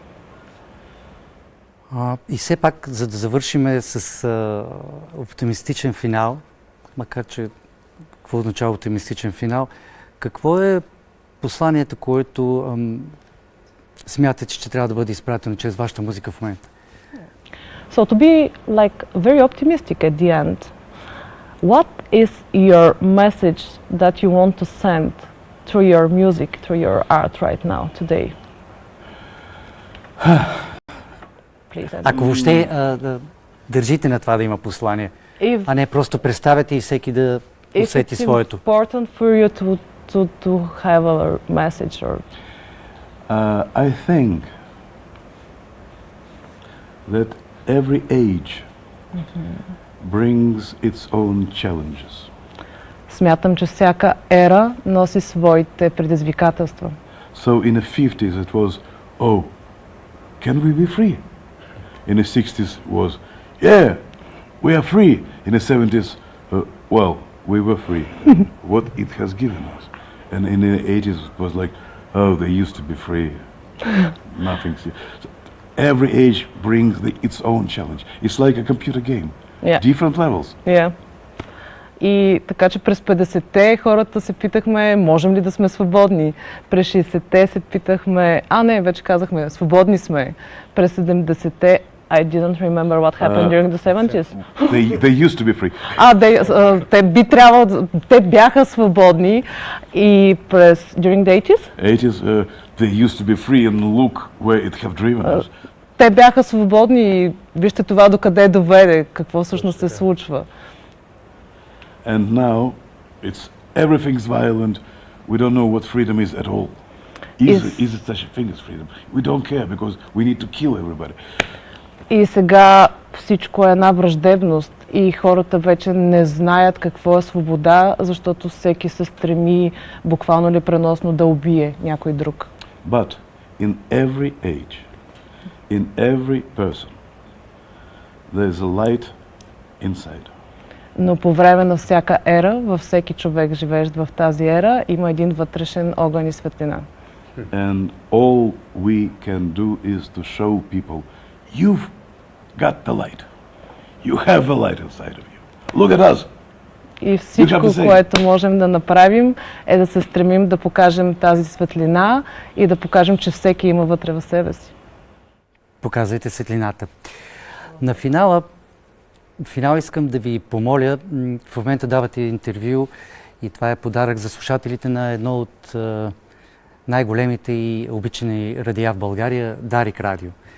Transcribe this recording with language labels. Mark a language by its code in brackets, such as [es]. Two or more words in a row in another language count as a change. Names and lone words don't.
[bg] И все пак, за да завършим с оптимистичен финал, макар че какво означава оптимистичен финал, какво е посланието, което смятате, че трябва да бъде изпратено чрез вашата музика в момента? [en] So to be like very optimistic at the end, what is your message that you want to send through your music, through your art right now, today? [bg] Ако въобще държите на това да има послание, а не просто представяте и всеки да усети своето. [en] If it's important for you to have a message or... I think that every age brings its own challenges. [bg] Смятам, че всяка ера носи своите предизвикателства. [en] So in the 50s it was, oh, can we be free? In the 60s was, yeah, we are free. In the 70s, well, we were free. What it has given us. And in the 80s it was like, oh, they used to be free. Nothing. So every age brings its own challenge. It's like a computer game. Yeah. Different levels. Yeah. [bg] И така че през 50-те хората се питахме, можем ли да сме свободни. През 60-те се питахме, не, вече казахме, свободни сме. През 70-те, [en] I didn't remember what happened during the 70s. They used to be free. [bg] Те бяха свободни и през [en] during the 80s? 80s, they used to be free and look where it have driven us. [bg] Те бяха свободни и вижте това докъде доведе, какво всъщност се случва. [en] And now it's everything's violent. We don't know what freedom is at all. Is it such a thing as freedom? We don't care because we need to kill everybody. [bg] И сега всичко е една враждебност и хората вече не знаят какво е свобода, защото всеки се стреми буквално или преносно да убие някой друг. [en] But in every age, in every person, there is a light inside. [bg] Но по време на всяка ера, във всеки човек, живеещ в тази ера, има един вътрешен огън и светлина. [en] And all we can do is to show people, you've got the light. You have a light inside of you. Look at us. [bg] И всичко, което можем да направим, е да се стремим да покажем тази светлина и да покажем, че всеки има вътре в себе си. Показвайте светлината. На финала искам да ви помоля, в момента давате интервю и това е подарък за слушателите на едно от най-големите и обичани радиа в България, Дарик Радио.